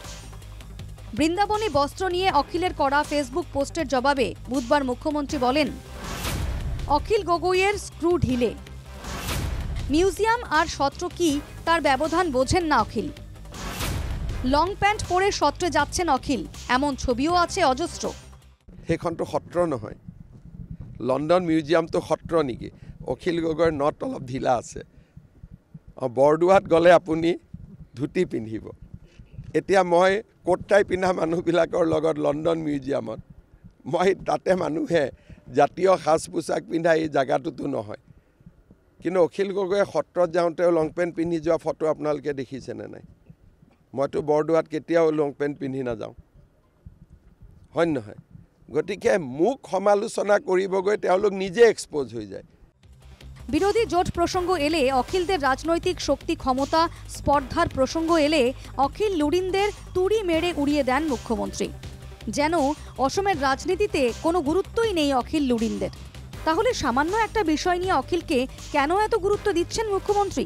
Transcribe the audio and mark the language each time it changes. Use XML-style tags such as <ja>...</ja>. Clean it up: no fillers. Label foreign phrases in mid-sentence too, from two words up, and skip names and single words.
<bn>বৃন্দাবনী বস্ত্র নিয়ে অখিলের করা ফেসবুক পোস্টের জবাবে বুধবার মুখ্যমন্ত্রী বলেন, অখিল গগৈয়ের স্ক্রু ঢিলে। মিউজিয়াম আর সত্র কি তার ব্যবধান বোঝেন না অখিল।</bn> <en>long pant</en> <bn>পরে সত্রে যাচ্ছেন অখিল, এমন ছবিও আছে অজস্র।</bn> <as>সেইখনটো সত্ৰ নহয়, লণ্ডন মিউজিয়ামটো সত্ৰ নেকি? অখিল গগৈৰ নট অলপ ঢিলা আছে। বৰদোৱাত গ'লে আপুনি ধুতি পিন্ধিব। এতিয়া মই</as> <en>coat tie</en> <as>পিন্ধা মানুহবিলাকৰ লগত লণ্ডন মিউজিয়ামত, মই তাতে মানুহে জাতীয় সাজ পোছাক পিন্ধা এই জেগাটোতো নহয়। কিন্তু অখিল গগৈয়ে সত্ৰত যাওঁতে</as> <en>long pant</en> <as>পিন্ধি যোৱা ফটো আপোনালোকে দেখিছেনে নাই? মইতো বৰদোৱাত কেতিয়াও</as> <en>long pant</en> <as>পিন্ধি নাযাওঁ, হয় নহয়? গতিকে মোক সমালোচনা কৰিবগৈ তেওঁলোক নিজে এক্সপোজ হৈ যায়।</as> <bn>বিরোধী জোট প্রসঙ্গ এলে অখিলদের রাজনৈতিক শক্তি ক্ষমতা স্পর্ধার প্রসঙ্গ এলে অখিল লুরিনদের তুড়ি মেরে উড়িয়ে দেন মুখ্যমন্ত্রী। যেন অসমের রাজনীতিতে কোনো গুরুত্বই নেই অখিল লুরিনদের। তাহলে সামান্য একটা বিষয় নিয়ে অখিলকে কেন এত গুরুত্ব দিচ্ছেন মুখ্যমন্ত্রী?</bn>